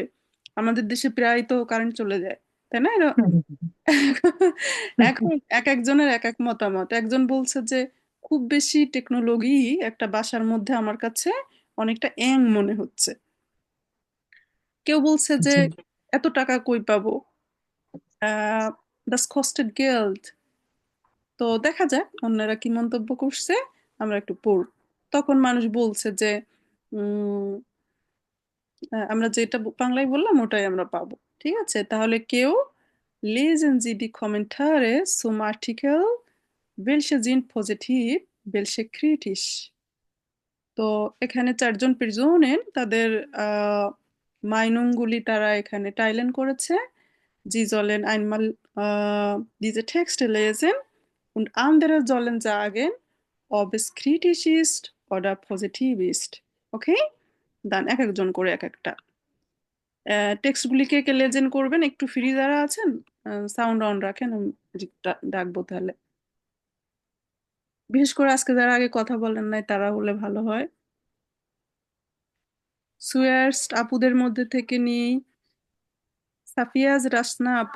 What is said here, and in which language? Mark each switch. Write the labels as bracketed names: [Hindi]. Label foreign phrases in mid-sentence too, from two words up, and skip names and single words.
[Bangla] আমাদের দেশে প্রায় তো কারেন্ট চলে যায়, তাই না? এখন এক একজনের এক এক মতামত। একজন বলছে যে খুব বেশি টেকনোলজি একটা বাসার মধ্যে আমার কাছে অনেকটা মনে হচ্ছে। কেউ বলছে যে জি এত টাকা কই পাবো, [German] das kostet Geld। [Bangla] তো দেখা যাক অন্যরা কি মন্তব্য করছে, আমরা একটু পড়ব। তখন মানুষ বলছে যে উম আমরা যেটা বাংলায় বললাম ওটাই আমরা পাবো। ঠিক আছে, তাহলে কেউ [German] lesen Sie die Kommentare zum Artikel, welche sind positiv, welche kritisch। [Bangla] তো এখানে 4জন পেরসনের তাদের মাইনুংগুলি তারা এখানে টাইলেন করেছে। [German] Sie sollen einmal diese Texte lesen und andere sollen sagen, ob es kritisch ist oder positiv ist। [Bangla] ওকে, দান এক একজন করে এক একটা টেক্সটগুলিকে কে লেজেন করবেন। একটু ফ্রি যারা আছেন সাউন্ড অন রাখেন, আমি ডাকবো তাহলে। বিশেষ করে আজকে যারা আগে কথা বলেন নাই তারা হলে ভালো হয়। সুয়ার্স আপুদের মধ্যে থেকে নিই সাফিয়াজ রাসনা আপু।